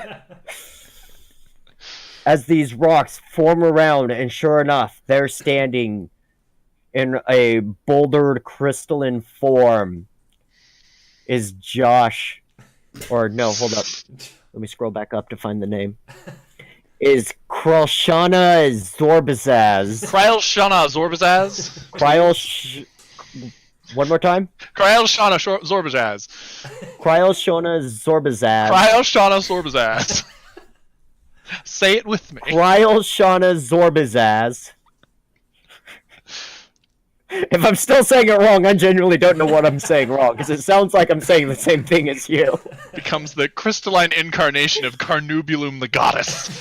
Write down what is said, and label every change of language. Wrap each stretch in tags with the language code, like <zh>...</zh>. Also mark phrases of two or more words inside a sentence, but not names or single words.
<en>As these rocks form around, and sure enough, they're standing in a bouldered crystalline form. Is Josh, or no, hold up. Let me scroll back up to find the name. Is Kralshana Zorbazaz. Kryl-Shana Zorbazaz. One more time? Kryl-Shana Zorbazaz. Kralshana Zorbazaz. Kryl-Shana Zorbazaz. Say it with me. Kralshana Zorbazaz. If I'm still saying it wrong, I genuinely don't know what I'm saying wrong, because it sounds like I'm saying the same thing as you. Becomes the crystalline incarnation of Carnubulum the goddess.</en>